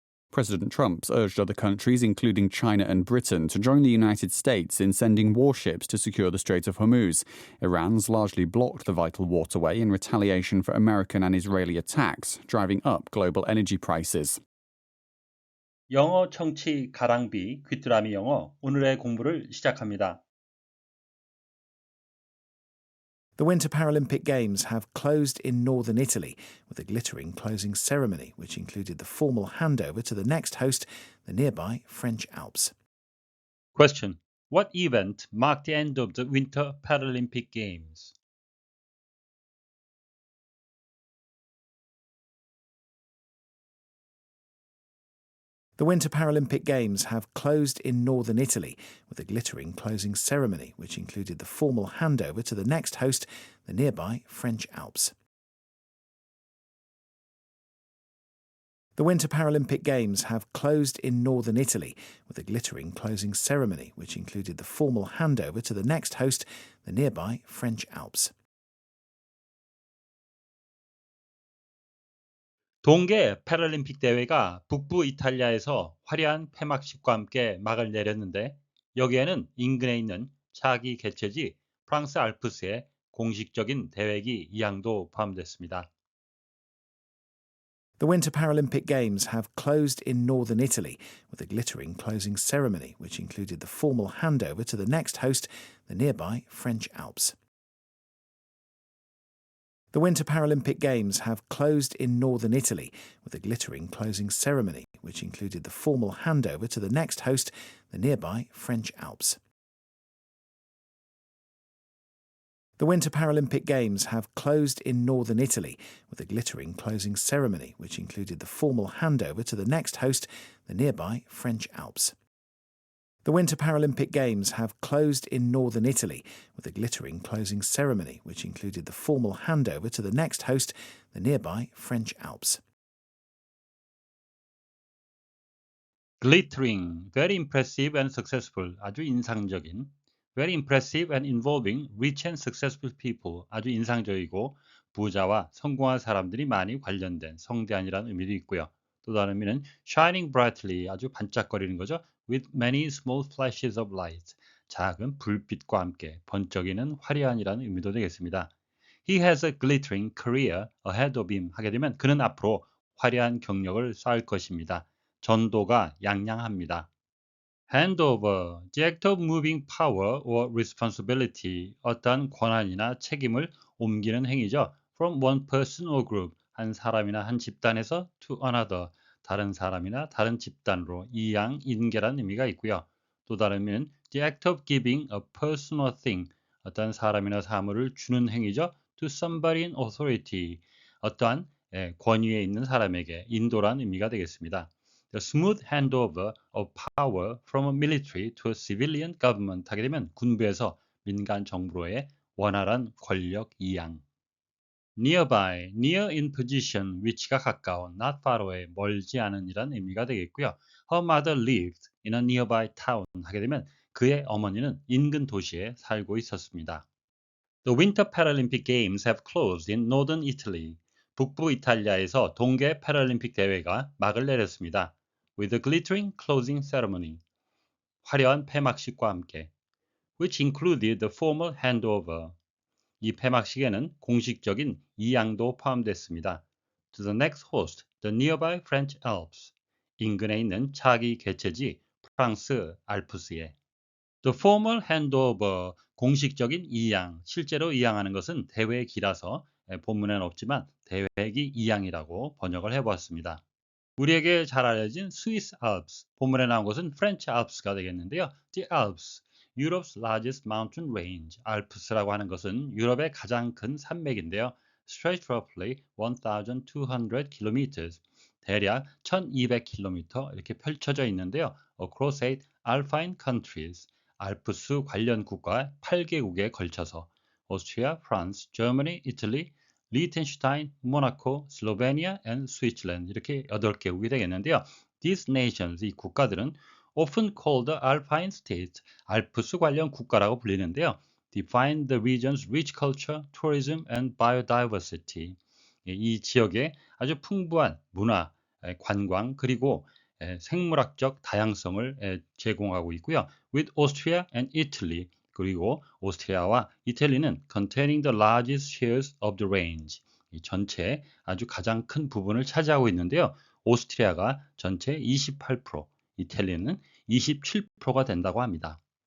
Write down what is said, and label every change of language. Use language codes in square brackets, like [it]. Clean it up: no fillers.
[en] President Trump's urged other countries, including China and Britain, to join the United States in sending warships to secure the Strait of Hormuz. Iran's largely blocked the vital waterway in retaliation for American and Israeli attacks, driving up global energy prices. [ko] 영어 청취 가랑비 귀뚜라미 영어 오늘의 공부를 시작합니다. [en] The Winter Paralympic Games have closed in northern Italy with a glittering closing ceremony which included the formal handover to the next host, the nearby French Alps. Question. What event marked the end of the Winter Paralympic Games? The Winter Paralympic Games have closed in northern Italy with a glittering closing ceremony which included the formal handover to the next host, the nearby French Alps. The Winter Paralympic Games have closed in northern Italy with a glittering closing ceremony which included the formal handover to the next host, the nearby French Alps. [ko] 동계 패럴림픽 대회가 북부 이탈리아에서 화려한 폐막식과 함께 막을 내렸는데 여기에는 인근에 있는 차기 개최지 프랑스 알프스의 공식적인 대회기 이양도 포함됐습니다. [en] The Winter Paralympic Games have closed in northern Italy with a glittering closing ceremony which included the formal handover to the next host, the nearby French Alps. The Winter Paralympic Games have closed in northern Italy with a glittering closing ceremony which included the formal handover to the next host, the nearby French Alps. The Winter Paralympic Games have closed in northern Italy with a glittering closing ceremony which included the formal handover to the next host, the nearby French Alps. The Winter Paralympic Games have closed in northern Italy with a glittering closing ceremony which included the formal handover to the next host, the nearby French Alps. Glittering, very impressive and successful, [ko] 아주 인상적인. [en] Very impressive and involving rich and successful people, [ko] 아주 인상적이고 부자와 성공한 사람들이 많이 관련된 성대한이라는 의미도 있고요. 또 다른 의미는 [en] shining brightly, [ko] 아주 반짝거리는 거죠. [en] With many small flashes of light, [ko] 작은 불빛과 함께 번쩍이는 화려한이라는 의미도 되겠습니다. [en] He has a glittering career ahead of him [ko] 하게 되면 그는 앞으로 화려한 경력을 쌓을 것입니다. 전도가 양양합니다. [en] Handover, the act of moving power or responsibility, [ko] 어떠한 권한이나 책임을 옮기는 행위죠. [en] From one person or group, [ko] 한 사람이나 한 집단에서 [en] to another, [ko] 다른 사람이나 다른 집단으로 이양, 인계라는 의미가 있고요. 또 다른 의미는 [en] the act of giving a person or thing, [ko] 어떠한 사람이나 사물을 주는 행위죠. [en] To somebody in authority, [ko] 어떠한 권위에 있는 사람에게 인도라는 의미가 되겠습니다. [en] The smooth handover of power from a military to a civilian government [ko] 하게 되면 군부에서 민간 정부로의 원활한 권력 이양. [en] Nearby, near in position, [ko] 위치가 가까운, [en] not far away, [ko] 멀지 않은 이란 의미가 되겠고요. [en] Her mother lived in a nearby town [ko] 하게 되면 그의 어머니는 인근 도시에 살고 있었습니다. [en] The Winter Paralympic Games have closed in northern Italy. [ko] 북부 이탈리아에서 동계 패럴림픽 대회가 막을 내렸습니다. [en] With a glittering closing ceremony. [ko] 화려한 폐막식과 함께. [en] Which included the formal handover. [ko] 이 폐막식에는 공식적인 이양도 포함됐습니다. [en] To the next host, the nearby French Alps. [ko] 인근에 있는 차기 개최지 프랑스 알프스에. [en] The formal handover, [ko] 공식적인 이양, 실제로 이양하는 것은 대회기라서 본문에는 없지만 대회기 이양이라고 번역을 해보았습니다. 우리에게 잘 알려진 스위스 알프스, 본문에 나온 것은 프렌치 알프스가 되겠는데요. [en] The Alps, Europe's largest mountain range. [ko] 알프스라고 하는 것은 유럽의 가장 큰 산맥인데요. [en] Stretched roughly 1,200 kilometers, [ko] 대략 1,200km 이렇게 펼쳐져 있는데요. [en] Across 8 alpine countries, [ko] 알프스 관련 국가 8개국에 걸쳐서 오스트리아, 프랑스, Germany, Italy, 리텐슈타인, 모나코, 슬로베니아, and 스위tzerland 이렇게 8개국이 되겠는데요. [en] These nations, [ko] 이 국가들은 [en] often called alpine states, [ko] 알프스 관련 국가라고 불리는데요. [en] Define the region's rich culture, tourism, and biodiversity. [ko] 이 지역의 아주 풍부한 문화, 관광, 그리고 생물학적 다양성을 제공하고 있고요. [en] With Austria and Italy, [ko] 그리고 오스트리아와 이탈리는 [en] containing the largest shares of the range, [ko] 이 전체 아주 가장 큰 부분을 차지하고 있는데요. 오스트리아가 전체 28%, 이탈리아는 27%가 된다고 합니다.